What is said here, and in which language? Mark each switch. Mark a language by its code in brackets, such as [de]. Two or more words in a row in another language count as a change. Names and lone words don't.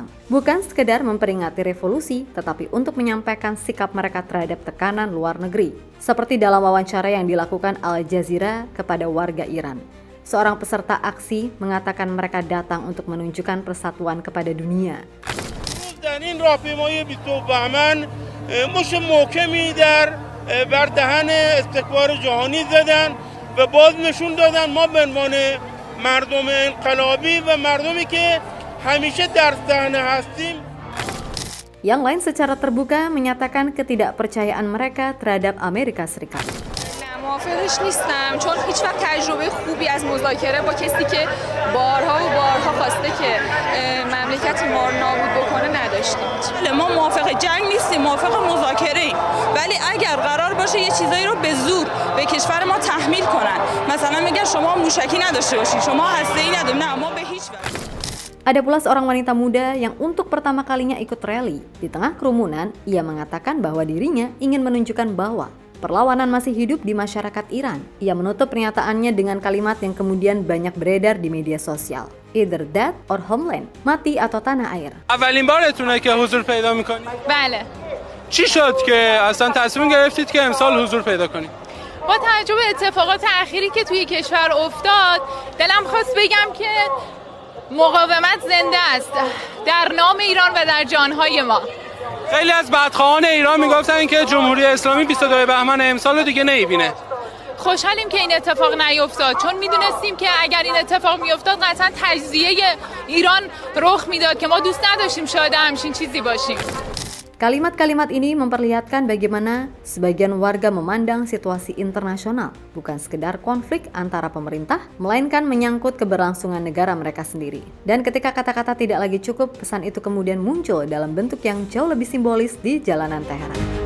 [id] Bukan sekedar memperingati revolusi, tetapi untuk menyampaikan sikap mereka terhadap tekanan luar negeri. Seperti dalam wawancara yang dilakukan Al Jazeera kepada warga Iran. Seorang peserta aksi mengatakan mereka datang untuk menunjukkan persatuan kepada dunia. [fa] مش محکمی بر دهن استکبار جهانی زدن و باز نشون دادن ما به عنوان مردم انقلابی و مردمی که همیشه در صحنه هستیم. [id] Yang lain secara terbuka menyatakan ketidakpercayaan mereka terhadap Amerika Serikat. [fa] موافقش نیستم چون هیچ وقت تجربه خوبی از مذاکره با کسی که بارها و بارها خواسته که مملکت ما رو نابود بکنه نداشتیم. ما موافق جنگ نیستیم، موافق مذاکره ایم. ولی اگر قرار باشه یه چیزایی رو به زور به کشور ما تحمیل کنن، مثلا میگن شما موشکی نداشته باشید، شما هسته‌ای ندارید، نه ما به هیچ وجه. [id] Ada pula seorang wanita muda yang untuk pertama kalinya ikut rally. Di tengah kerumunan, ia mengatakan bahwa dirinya ingin menunjukkan bahwa perlawanan masih hidup di masyarakat Iran. Ia menutup pernyataannya dengan kalimat yang kemudian banyak beredar di media sosial. [en] Either that or homeland, [id] mati atau tanah air. [fa] اولین بارتونه که حضور پیدا می‌کنید؟ بله. چی شد که اصلا تصمیم گرفتید که امسال حضور پیدا کنید؟ با توجه به اتفاقات اخیری که توی کشور افتاد، دلم خواست بگم که مقاومت زنده است در نام ایران و در جانهای ما. خیلی از بدخواهان ایران میگفتن که جمهوری اسلامی 22 بهمن امسال رو دیگه نمیبینه. خوشحالیم که این اتفاق نیفتاد چون میدونستیم که اگر این اتفاق میافتاد قطعا تجزیه ایران رخ میداد که ما دوست نداشتیم شاهد همچین چیزی باشیم. [id] Kalimat-kalimat ini memperlihatkan bagaimana sebagian warga memandang situasi internasional bukan sekedar konflik antara pemerintah, melainkan menyangkut keberlangsungan negara mereka sendiri. Dan ketika kata-kata tidak lagi cukup, pesan itu kemudian muncul dalam bentuk yang jauh lebih simbolis di jalanan Teheran.